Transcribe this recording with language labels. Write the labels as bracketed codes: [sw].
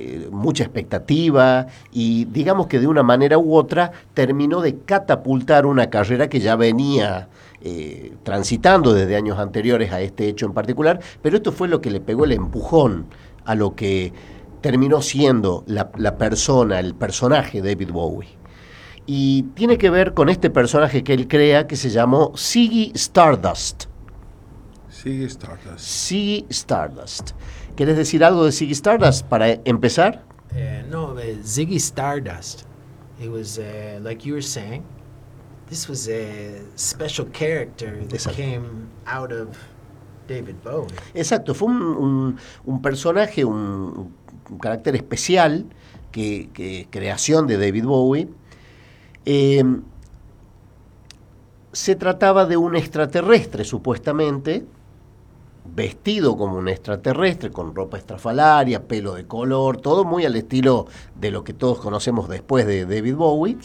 [es] mucha expectativa, y digamos que de una manera u otra terminó de catapultar una carrera que ya venía transitando desde años anteriores a este hecho en particular, pero esto fue lo que le pegó el empujón a lo que terminó siendo la persona, el personaje David Bowie. Y tiene que ver con este personaje que él crea, que se llamó Ziggy Stardust. Ziggy Stardust. Ziggy Stardust. ¿Quieres decir algo de Ziggy Stardust para empezar? [en] Ziggy Stardust. It was like you were saying. This was a special character that came out of David Bowie. [es] Exacto, fue un personaje, un carácter especial, que creación de David Bowie. Se trataba de un extraterrestre, supuestamente, vestido como un extraterrestre, con ropa estrafalaria, pelo de color, todo muy al estilo de lo que todos conocemos después de David Bowie.